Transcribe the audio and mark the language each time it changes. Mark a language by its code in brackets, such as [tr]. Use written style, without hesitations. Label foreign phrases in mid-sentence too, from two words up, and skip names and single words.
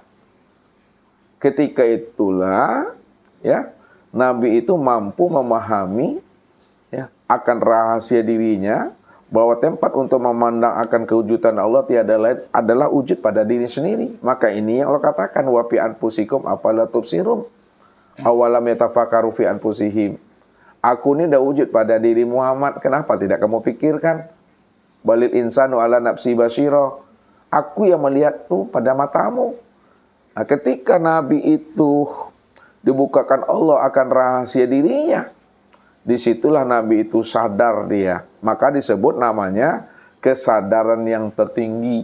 [id] Ketika itulah ya Nabi itu mampu memahami ya akan rahasia dirinya, bahwa tempat untuk memandang akan kewujudan Allah tiada lain adalah wujud pada diri sendiri. Maka ini yang Allah katakan, [ar] وَفِي أَنفُسِكُمْ أَفَلَا تُبْصِرُونَ. أَوَلَمْ يَتَفَكَّرُوا فِي أَنفُسِهِمْ. [id] Aku ini dah wujud pada diri Muhammad, kenapa tidak kamu pikirkan? [ar] بَلِ الْإِنسَانُ عَلَىٰ نَفْسِهِ بَصِيرَةٌ. [id] Aku yang melihat tuh pada matamu. Nah, ketika Nabi itu dibukakan Allah akan rahasia dirinya, disitulah Nabi itu sadar dia. Maka disebut namanya kesadaran yang tertinggi.